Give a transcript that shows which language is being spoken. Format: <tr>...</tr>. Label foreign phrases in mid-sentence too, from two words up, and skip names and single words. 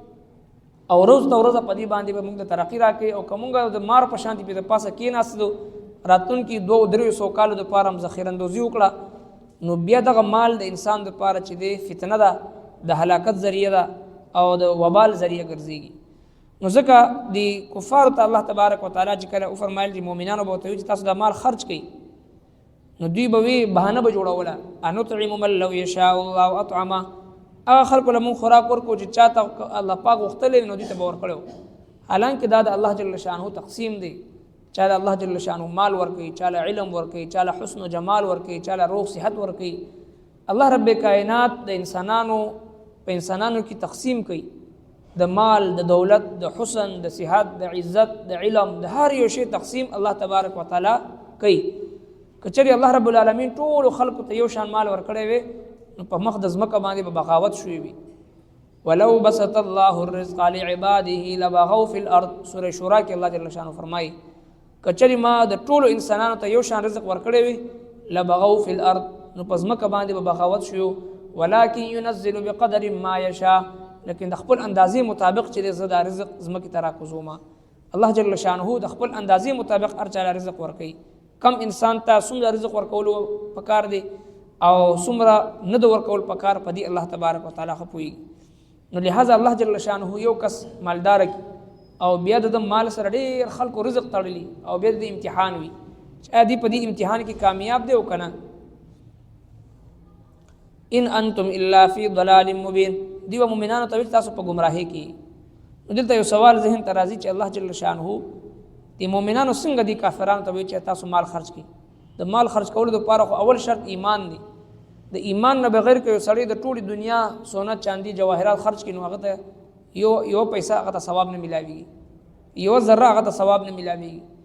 <ps>او روز ته ورځ په دې باندې به موږ ته ترقی راکړي او کومګه د مار په شانتي په پاسه کې ناسدو راتون کې 2-300 کالو د پاره ذخیره اندوزی وکړه نو بیا دغه مال د انسان د پاره چې دی فتنه ده د هلاکت ذریعہ ده او د وبال ذریعہ ګرځيږي نو ځکه د کفار ته الله تبارک وتعالى چې کله او فرمایل چې مؤمنانو به ته چې تاسو د مال خرج کړئ نو دوی به وی بهانه به جوړوله</ps> <ar>انو طعم من لو يشاء الله اطعمه</ar> <ps>هغه خلق له مون خوراک ورکو چې چاته الله پاک وختلې نو دوی ته باور کړو حالانکه دا د الله جل شانه تقسیم دی چاله الله جل شانه مال ورکي، چاله علم ورکي، چاله حسن و جمال ورکي، چاله روغ صحت ورکي. الله رب کائنات د انسانانو په انسانانو کې تقسیم کوي د مال، د دولت، د حسن، د صحت، د عزت، د علم، د هر یو شی تقسیم الله تبارک وتعالى کوي. کچری الله رب العالمین ټول خلق ته یو شان مال ورکړي وي نو په مخ د ځمکه باندې به بغاوت شوی وي.</ps> <ar>ولو بسط الله الرزق لعباده لبغوا في الارض.</ar> <ps>سوره شورا کې الله جل شانه فرمایي کچری ما د ټولو انسانانو ته یو شان رزق ورکړی وي</ps> <ar>لبغوا في الارض</ar> <ps>نو په ځمکه باندې به بغاوت شو.</ps> <ar>ولكن ينزل بقدر ما يشاء.</ar> <ps>لیکن د خپل اندازې مطابق چې د رزق ځمکې ته راکوزوما الله جل شانه د خپل اندازې مطابق هر چا رزق ورکوي. کم انسان ته څومره رزق ورکول پکار دی او څومره نه د ورکول پکار پدې الله تبارک وتعالى خپوي. نو لہذا الله جل شانه یو کس مالدار او بیا د مال سره ډېر خلکو رزق تړلی او بیا د امتحان وي چې دې په دې امتحان کې کامیاب دی او کنه.</ps> <ar>ان انتم الا فی ضلال مبین.</ar> <ps>دیو مومنانو ته تاسو په گمراهی کې. نو دلته یو سوال ذهن ته راځي چې الله جل شانه دې مومنانو څنګه دي کافرانو ته چې تاسو مال خرج کړئ. د مال خرج کولو لپاره خو اول شرط ایمان دی. د ایمان نه بغیر کې سړی د ټولي دنیا سونا چاندي جواهرات خرج کړي نو هغه ته یو پیسہ هغه ته ثواب نه ملاوي، یو ذره هغه ته ثواب نه ملاوي.</ps>